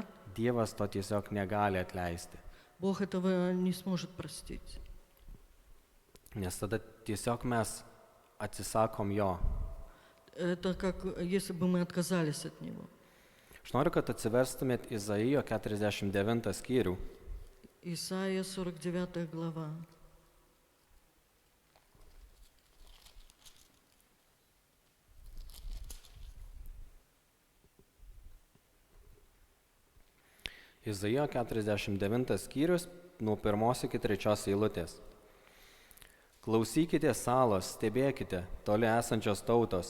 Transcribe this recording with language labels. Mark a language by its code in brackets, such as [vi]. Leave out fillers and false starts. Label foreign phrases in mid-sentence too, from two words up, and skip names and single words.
[lt] Dievas to tiesiog negali atleisti. [ru] Бог этого не сможет простить. [lt] Nes tada tiesiog mes atsisakom jo. [ru] Это как если бы мы отказались от Него. [lt] Aš noriu, kad atsiverstumėt Izaijo 49 skyrių. [ru] Исайя 49 глава. [lt] Izaijo 49 skyrius nuo 1 iki 3 eilutės. Klausykite salos, stebėkite, toli esančios tautos.